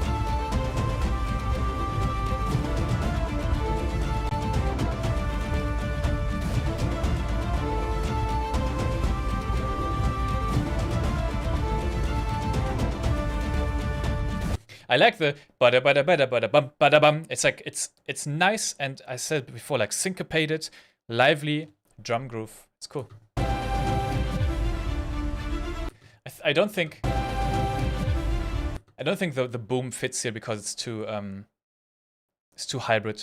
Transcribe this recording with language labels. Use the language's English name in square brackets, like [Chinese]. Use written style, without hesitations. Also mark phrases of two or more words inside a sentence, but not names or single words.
[English] I like the bada bada bada bada bum bada bum. It's like it's nice, and I said before, like syncopated, lively drum groove. It's cool. I don't think the boom fits here because it's too hybrid.